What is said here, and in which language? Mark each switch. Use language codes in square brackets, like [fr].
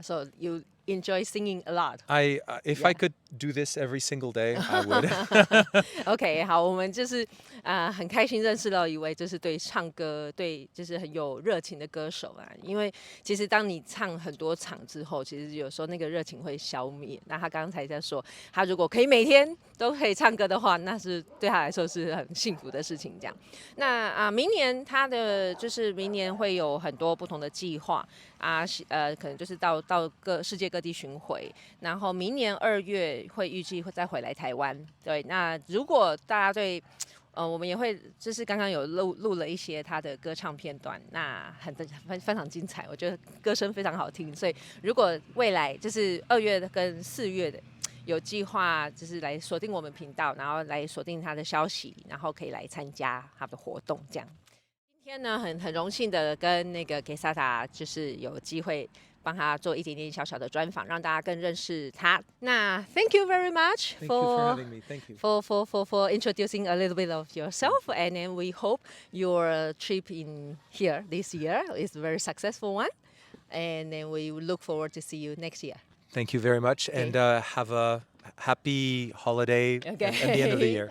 [en] So you enjoy singing a lot. If I could do this every single day, I would. [zh] OK， 好，我们就是很开心认识到一位就是对唱歌就是很有热情的歌手啊。因为其实当你唱很多场之后，其实有时候那个热情会消灭。那他刚才在说，他如果可以每天都可以唱歌的话，那是对他来说是很幸福的事情。这样，那明年他的就是明年会有很多不同的计划啊，可能就是到世界各地巡回，然后明年2月会预计会再回来台湾。对，那如果大家对我们也会就是刚刚有录了一些他的歌唱片段，那非常精彩，我觉得歌声非常好听。所以如果未来就是2月跟4月的有计划，就是来锁定我们频道，然后来锁定他的消息，然后可以来参加他的活动这样。今天呢，很荣幸的跟那个 KESSADA 就是有机会帮他做一点点小小的专访，让大家更认识他。 [en] 那 Thank you very much Thank you for having me. Thank you for introducing a little bit of yourself, and then we hope your trip in here this year is a very successful one, and then we look forward to see you next year. Thank you very much, and have a happy holiday at the end of the year.